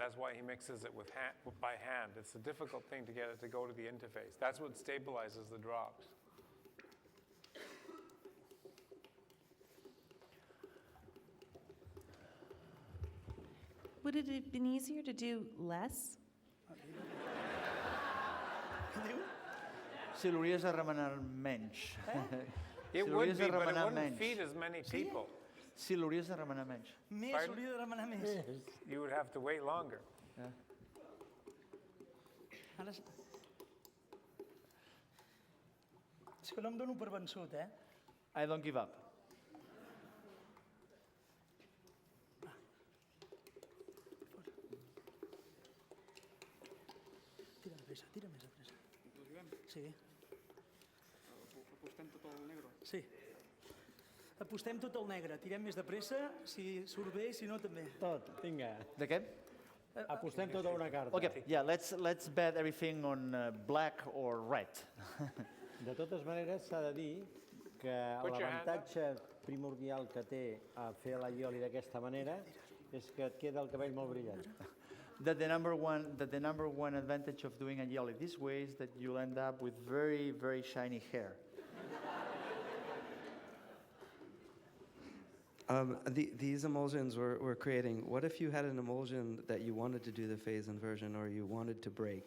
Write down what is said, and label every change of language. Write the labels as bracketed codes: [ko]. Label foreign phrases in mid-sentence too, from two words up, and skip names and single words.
[en] That's why he mixes it by hand. It's a difficult thing to get it to go to the interface. That's what stabilizes the drops. Would it have been easier to do less? [ca] Si l'hauries de remenar menys. [en] It would be, but it wouldn't feed as many people. [ca] Si l'hauries de remenar menys. Més, hauria de remenar més. [en] You would have to wait longer. [ca] Ara... És que no em dono per vençut, I don't give up. Tira més de pressa. Ho juguem? Sí. Apostem tot el negre? Sí. Apostem tot el negre. Tirem més de pressa, si surt bé, si no també. Tot, vinga. De què? Apostem tota una carta. [en] Okay, yeah, let's bet everything on black or red. [ca] De totes maneres, s'ha de dir que l'avantatge primordial que té a fer la aioli d'aquesta manera és que et queda el cabell molt brillant. [en] That the number one advantage of doing aioli this way is that you'll end up with very, very shiny hair. These emulsions we're creating, what if you had an emulsion that you wanted to do the phase inversion or you wanted to break?